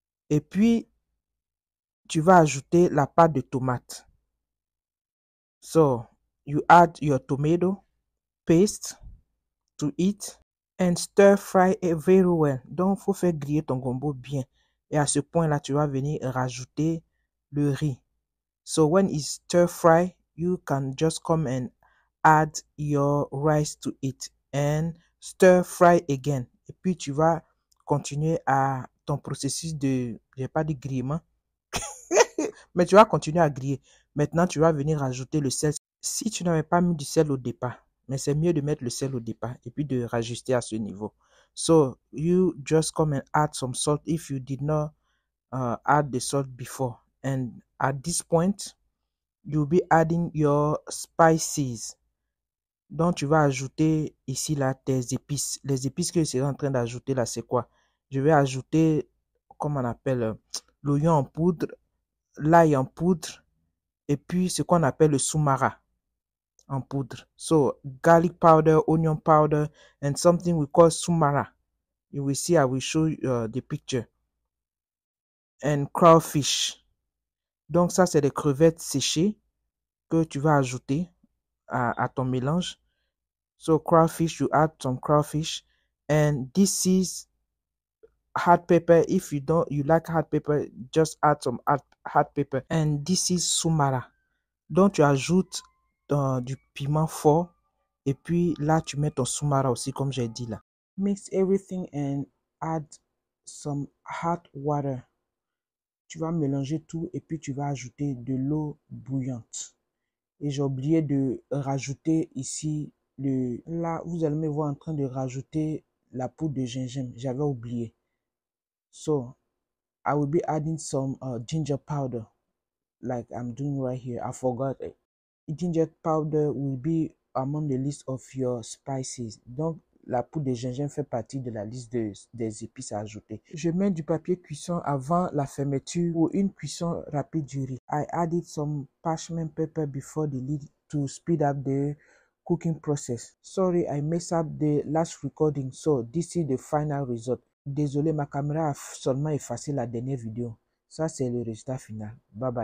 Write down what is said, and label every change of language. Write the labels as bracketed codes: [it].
[fr] Et puis, tu vas ajouter la pâte de tomate. [en] So, you add your tomato paste to it and stir fry it very well. [fr] Donc, il faut faire griller ton gombo bien. Et à ce point-là, tu vas venir rajouter le riz. [en] So, when it's stir fry, you can just come and add your rice to it and stir fry again. [fr] Et puis, tu vas continuer à ton processus de, je n'ai pas dit grillement, mais tu vas continuer à griller. Maintenant, tu vas venir rajouter le sel. Si tu n'avais pas mis du sel au départ, mais c'est mieux de mettre le sel au départ et puis de rajuster à ce niveau. [en] So, you just come and add some salt if you did not add the salt before. And at this point, you'll be adding your spices. [fr] Donc, tu vas ajouter ici, là, tes épices. Les épices que je serai en train d'ajouter, là, c'est quoi? Je vais ajouter, comment on appelle, l'oignon en poudre, l'ail en poudre, et puis ce qu'on appelle le soumara en poudre. [en] So, garlic powder, onion powder, and something we call soumara. You will see, I will show you the picture. And crawfish. [fr] Donc, ça, c'est des crevettes séchées que tu vas ajouter à ton mélange. [en] So, crawfish, you add some crawfish. And this is hot pepper. If you like hot pepper, just add some hot pepper. And this is soumara. [fr] Donc, tu ajoutes du piment fort. Et puis, là, tu mets ton soumara aussi, comme j'ai dit là. [en] Mix everything and add some hot water. [fr] Tu vas mélanger tout et puis tu vas ajouter de l'eau bouillante. Et j'ai oublié de rajouter ici, là, vous allez me voir en train de rajouter la poudre de gingembre. J'avais oublié. [en] So, I will be adding some ginger powder, like I'm doing right here. I forgot it. Ginger powder will be among the list of your spices. [fr] Donc, la poudre de gingembre fait partie de la liste des épices à ajouter. Je mets du papier cuisson avant la fermeture pour une cuisson rapide du riz. [en] I added some parchment paper before the lid to speed up the cooking process. Sorry, I messed up the last recording, so this is the final result. [fr] Désolé, ma caméra a seulement effacé la dernière vidéo. Ça, c'est le résultat final. Bye bye.